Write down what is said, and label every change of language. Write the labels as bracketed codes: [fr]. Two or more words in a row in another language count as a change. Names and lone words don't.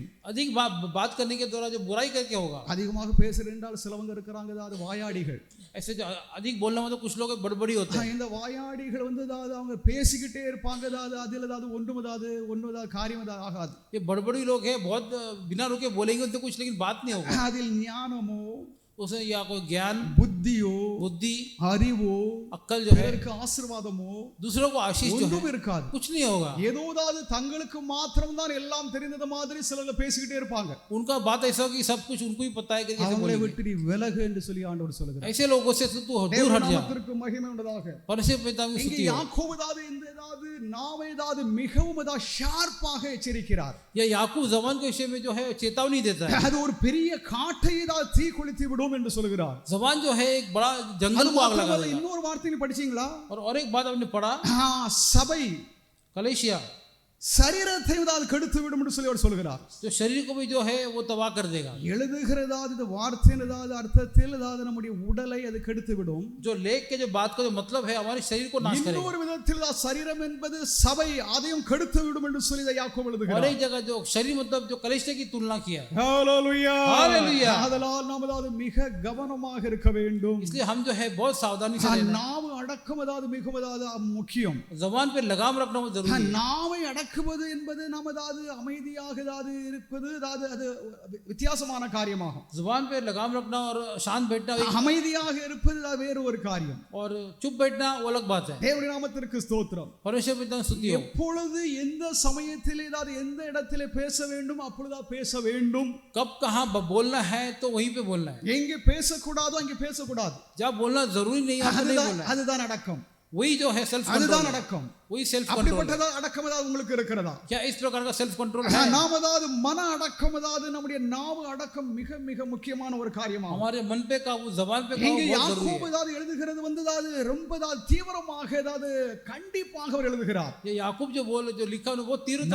[hi] अधिक बात करने के द्वारा जो बुराई करके होगा। [ta] அதிகமாக பேசுகிறேன் என்றால் சிலவங்க இருக்கிறாங்க அதாவது வாயாடிகள். [hi] ऐसे जो अधिक बोलने मतलब कुछ लोग बड़बड़ी होते हैं। [ta] இந்த வாயாடிகள் அதாவது அவங்க பேசிக்கிட்டே இருப்பாங்க, அதாவது அதில் ஏதாவது ஒன்று காரியம் ஆகாது. [hi] ये बड़बड़ी लोग हैं, बहुत बिना रुके बोलेंगे उनसे कुछ, लेकिन बात नहीं होगा। [ta] அதில் ஞானமோ [hi] उसमें या कोई ज्ञान, [ta] புத்தியோ [hi] बुद्धि, [ta] அறிவோ [hi] अक्कल जो है, [ta] பிறருக்கு ஆசீர்வாதமோ [hi] दूसरों को आशीष जो [ta] ஒன்றும் [hi] है [ta] இருக்காது. [hi] कुछ नहीं होगा। [ta] ஏதோதாவது தங்களுக்கு மாத்திரம்தான் எல்லாம் தெரிந்தது மாதிரி சிலர் பேசிக்கிட்டே இருப்பாங்க. [hi] उनका बात ऐसा हो कि सब कुछ उनको ही पता है कि कैसे [ta] அவங்களை [hi] बोलेंगे। [ta] விட்டு நீ விலகு என்று சொல்லி ஆண்டவர் சொல்லுகிறார். [hi] ऐसे लोगों से तू दूर [ta] தேவ [hi] हट जा। [ta] நாமத்திற்கு மகிமை உண்டாக. [hi] परमेश्वर पिता की [ta] இங்கே [hi] स्तुति हो। [ta] யாக்கோபு நாவை மிகவும் ஷார்ப்பாக எச்சரிக்கிறார். [hi] ये याकूब जबान के विषय में जो है चेतावनी देता है। [ta] அது ஒரு பெரிய காட்டை தீ கொளுத்தி விடும் என்று சொல்லுகிறார். [hi] जबान जो है एक बड़ा जंगल को आग लगा देगा। [ta] இன்னொரு வார்த்தை படிச்சீங்களா? [hi] और एक बात आपने पढ़ा, [ta] சபை [hi] कलेशिया [ta] சரீரத்தை கெடுத்து விடும் என்று சொல்லி அவர் சொல்கிறார். [hi] जो शरीर को भी जो है वो तबाह कर देगा। [ta] எழுதுகிறதாவது இந்த வார்த்தையின் அர்த்தத்தில் நம்முடைய உடலை அது கெடுத்து விடும். [hi] जो लेख के जो बात का जो मतलब है हमारे शरीर को नाश करेगा। [ta] இன்னொரு விதத்தில் சரீரம் என்பது சபை, அதையும் கெடுத்து விடும் என்று சொல்லி யாக்கோபு எழுதுகிறார். [hi] और एक जगह जो शरीर मतलब जो कलेशिया की तुलना किया। [ta] ஹalleluya [hi] हालेलुया। [ta] அதனால் நாம் மிக கவனமாக இருக்க வேண்டும். [hi] इसलिए हम जो है बहुत सावधानी से रहना। [ta] நாவு அடக்கம் மிகவும் முக்கியம். [hi] जबान पे लगाम रखना बहुत जरूरी है। [ta] நாவை அடக்குவது என்பது நாம் அமைதியாக இருப்பது அது வித்தியாசமான காரியமாகும். [hi] जुबान पे लगाम रखना और शांत बैठना, [ta] அமைதியாக இருப்பது வேறு ஒரு காரியம். [hi] और चुप बैठना वो अलग बात है। [ta] தேவனுடைய நாமத்திற்கு ஸ்தோத்திரம். [hi] परमेश्वर पिता की स्तुति हो। [ta] எப்பொழுது எந்த சமயத்தில் எந்த இடத்திலே பேச வேண்டும் அப்பொழுது பேச வேண்டும். [hi] कब कहाँ बोलना है तो वहीं पे बोलना है। [ta] எங்கே பேசக்கூடாதோ அங்கே பேசக்கூடாது. [hi] जब बोलना जरूरी नहीं है नहीं बोलना है। [ta] அதுதான் அடக்கம். [hi] वही जो है सेल्फ [ta] அதுதான் [hi] कंट्रोल, [ta] அடக்கம். [hi] वही [en] self control. [ta] அப்படிப்பட்டதா அடக்கம் ஏதாவது உங்களுக்கு இருக்கிறதா? [hi] क्या इस प्रकार का [en] self control [hi] है? [ta] நாம் அதாவது மன அடக்கம், அதாவது நம்முடைய நாவு அடக்கம் மிக மிக முக்கியமான ஒரு காரியமாகும். [hi] हमारे मन पे काबू, जबान पे [ta] இங்கே [hi] काबू बहुत जरूरी [ta] யாக்கோபு [hi] है। [ta] ஏதாவது எழுதுகிறது வந்து அதாவது ரொம்ப அதாவது தீவிரமாக ஏதாவது கண்டிப்பாக அவர் எழுதுகிறார். [hi] ये याकूब जो बोल जो लिखा है वो तीव्रता से